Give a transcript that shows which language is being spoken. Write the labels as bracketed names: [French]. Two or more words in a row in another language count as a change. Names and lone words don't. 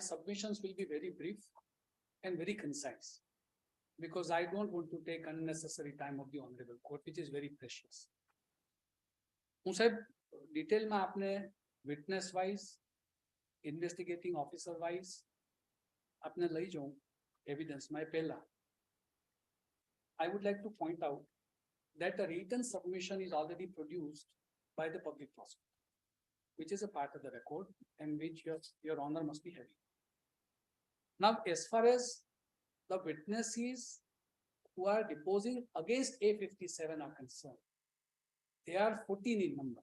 [English] submissions will be very brief and very concise, because I don't want to take unnecessary time of the honorable court, which is very precious. [Gujarati] હું સાહેબ ડિટેલમાં આપને [English] witness wise, investigating officer wise [Gujarati] આપને લઈ જાઉં એવિડન્સમાં. [English] પહેલા I would like to point out that a written submission is already produced by the public prosecutor, which is a part of the record and which your honor must be having. Now, as far as the witnesses who are deposing against A57 are concerned, they are 14 in number.